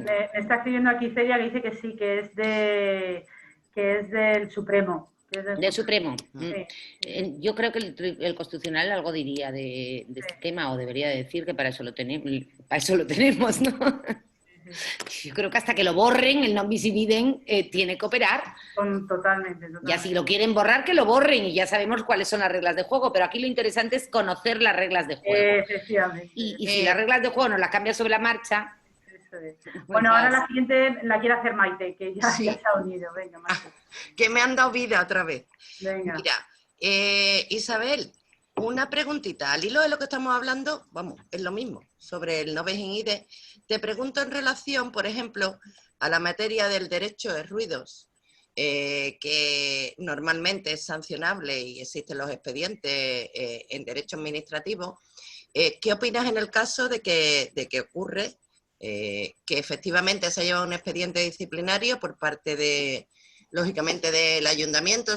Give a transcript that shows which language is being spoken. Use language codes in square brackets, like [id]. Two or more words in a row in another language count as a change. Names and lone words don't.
[es] Me está escribiendo aquí Celia que dice que sí, que es del Supremo. Del Supremo. Sí. Yo creo que el Constitucional algo diría de este tema, o debería decir que para eso lo tenemos, ¿no? Yo creo que hasta que lo borren, el [la] non bis in idem [es] tiene que operar. Totalmente. Ya si lo quieren borrar, que lo borren, y ya sabemos cuáles son las reglas de juego, pero aquí lo interesante es conocer las reglas de juego. Efectivamente. Y si las reglas de juego no las cambias sobre la marcha... Eso es. Bueno, ahora la siguiente la quiere hacer Maite, que ya se ha unido. Venga, Maite. Que me han dado vida otra vez. Venga. Mira, Isabel, una preguntita. Al hilo de lo que estamos hablando, vamos, es lo mismo, sobre el [la] non bis in idem. [es] Te pregunto en relación, por ejemplo, a la materia del derecho de ruidos, que normalmente es sancionable y existen los expedientes en derecho administrativo. ¿Qué opinas en el caso de que ocurre que efectivamente se lleva un expediente disciplinario por parte de, lógicamente, del ayuntamiento?